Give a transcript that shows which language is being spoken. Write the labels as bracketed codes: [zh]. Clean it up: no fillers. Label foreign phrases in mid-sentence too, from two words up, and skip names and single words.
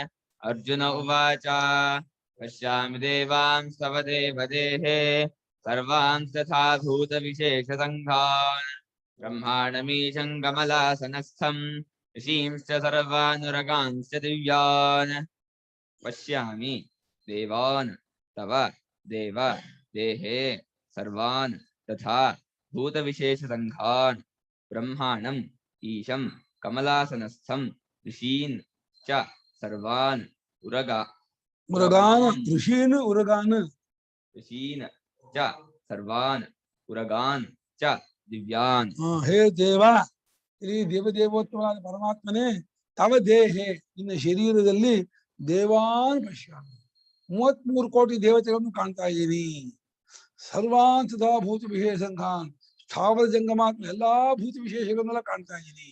[sa] ಅರ್ಜುನ ಉವಾಚ ಪಶ್ಯಾಮಿ ದೇವಾಂಸ್ತವ ದೇವದೇಹೇ ಸರ್ವಾಂಶ ತಥಾ ಭೂತ ವಿಶೇಷ ಸಂಘಾನ್ ಬ್ರಹ್ಮಾಣಮೀಶಂ ಕಮಲಾಸನಸ್ಥಂ ಋಷೀಂಶ್ಚ ಸರ್ವಾನುರಗಾಂಶ್ಚ ದಿವ್ಯಾನ್. ಪಶ್ಯಾಮಿ ದೇವಾನ್ ತವ ದೇವ ದೇಹೇ ಸರ್ವಾನ್ ತಥಾ ಭೂತ ವಿಶೇಷ ಸಂಘಾನ್ ಬ್ರಹ್ಮಾಣಂ ಈಶಂ ಕಮಲಾಸನಸ್ಥಂ ಋಷೀನ್ ಚ ಸರ್ವಾನ್ ಉರಗಾನ್ ಋಷೀನ್ ಉರಗಾನ್ ಋಷೀನ್ ಚ ಸರ್ವಾನ್ ಉರಗಾನ್ ಚ ದಿವ್ಯಾನ್. ಹೇ ದೇವ, [kn] ಇಲ್ಲಿ ದೇವದೇವೋತ್ತಮವಾದ ಪರಮಾತ್ಮನೇ, [sa] ತವ ದೇಹೆ [kn] ನಿನ್ನ ಶರೀರದಲ್ಲಿ [sa] ದೇವಾನ್ ಪಶ್ಯಾಮಿ [kn] 33 ಕೋಟಿ ದೇವತೆಗಳನ್ನು ಕಾಣ್ತಾ ಇದ್ದೀನಿ. [sa] ಸರ್ವಾನ್ ಸದಾ ಭೂತ ವಿಶೇಷ ಸಂಘಾನ್ [kn] ಸ್ಥಾವರ ಜಂಗಮಾತ್ಮ ಎಲ್ಲಾ ಭೂತ ವಿಶೇಷಗಳನ್ನೆಲ್ಲ ಕಾಣ್ತಾ ಇದ್ದೀನಿ.